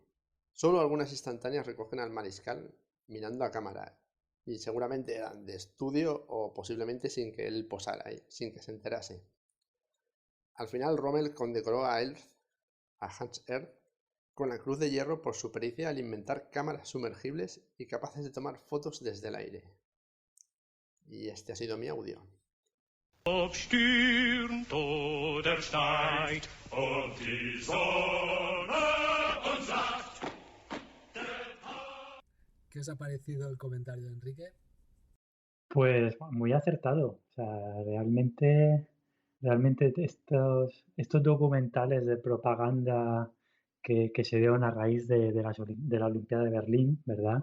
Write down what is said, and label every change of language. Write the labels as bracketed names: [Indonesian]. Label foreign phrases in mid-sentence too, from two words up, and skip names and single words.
[Spanish] Solo algunas instantáneas recogen al mariscal mirando a cámara, y seguramente eran de estudio o posiblemente sin que él posara ahí, sin que se enterase. Al final Rommel condecoró a Hans Erth, con la Cruz de Hierro por su pericia al inventar cámaras sumergibles y capaces de tomar fotos desde el aire. Y este ha sido mi audio. [German] Aufstürmt oder steigt, und die Sonne uns sagt. [Spanish] ¿Qué os ha parecido el comentario de Enrique? Pues muy acertado. O sea, realmente estos documentales de propaganda que se dieron a raíz de la Olimpiada de Berlín, ¿verdad?